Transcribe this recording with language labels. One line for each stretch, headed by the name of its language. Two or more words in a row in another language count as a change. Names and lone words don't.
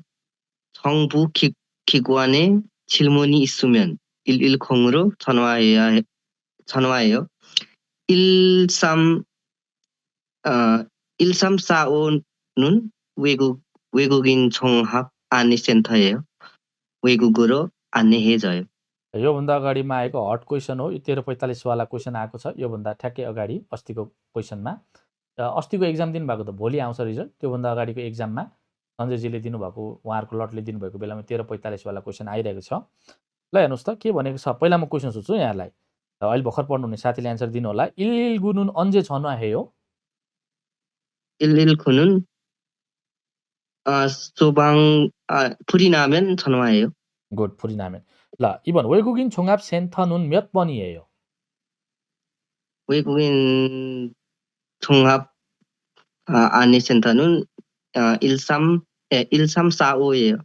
Korean: 정부 기관에 질문이 있으면 110으로 전화해요. 1345는 외국인 종합 안내센터예요. 외국으로 안내해줘요.
Nepali: योभन्दा अगाडिमा आएको
English: hot question
Nepali: हो। यो 1345 वाला क्वेसन आएको छ। योभन्दा ठ्याक्कै अगाडि अस्तिको क्वेसनमा अस्तिको एक्जाम दिनुभएको त भोलि आउँछ रिजल्ट। त्योभन्दा अगाडिको एक्जाममा सञ्जयजीले दिनुभएको उहाँहरूको लटले दिनुभएको बेलामा 1345 वाला क्वेसन आइरहेको छ। ल हेर्नुहोस् त के भनेको छ। पहिला म क्वेसन सोध्छु यहाँलाई। अहिले भर्खर पढ्नुहुने साथीले एन्सर दिनु होला।
Korean: 일일구는 언제 전화해요? 119는 불이 나면 전화해요. 굿, 불이 나면. 라, 2번 외국인 종합센터는 몇 번이에요? 외국인 종합 안내센터는 1345예요.